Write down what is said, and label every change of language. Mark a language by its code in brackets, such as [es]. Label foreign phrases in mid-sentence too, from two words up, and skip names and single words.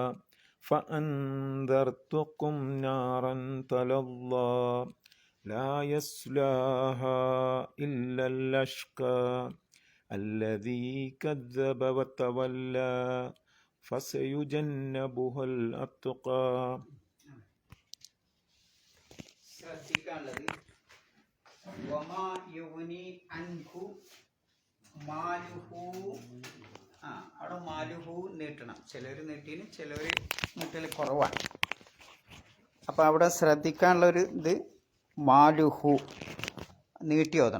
[ar] فأنذرتكم نارا تلظى لا يصلاها إلا الأشقى الذي كذب وتولى فسيجنبها الأتقى. ശ്രദ്ധിക്കാനുള്ളത് وما يغني عنه ماله. [ml] അവിടെ മാലുഹു നീട്ടണം. ചിലർ നീട്ടിന്, ചിലർ നീട്ടൽ കുറവാണ്. അപ്പം അവിടെ ശ്രദ്ധിക്കാനുള്ളൊരു ഇത് മാലുഹു നീട്ടി ഓതണം.